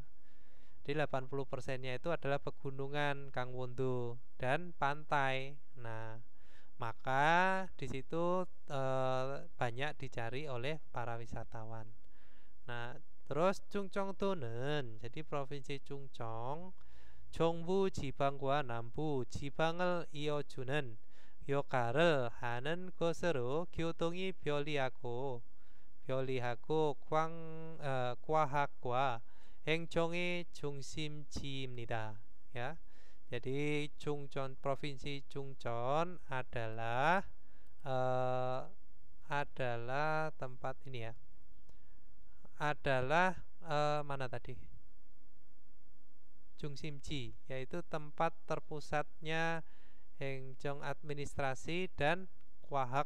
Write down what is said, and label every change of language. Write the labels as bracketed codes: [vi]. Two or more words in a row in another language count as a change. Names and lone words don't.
[id] Jadi 80%-nya itu adalah pegunungan Gangwon-do dan pantai. Nah, maka di situ banyak dicari oleh para wisatawan. Nah, terus Chungcheongdo는, jadi provinsi Chungcheong, [ko] 정부 지방과 남부 지방을 이어주는 역할을 하는 것으로 교통이 편리하고 과학과 행정의 중심지입니다. [id] Ya, jadi Chungcheong, provinsi Chungcheong adalah tempat ini ya. Adalah mana tadi? Jungsimji, yaitu tempat terpusatnya Hengcong administrasi dan Kwahak.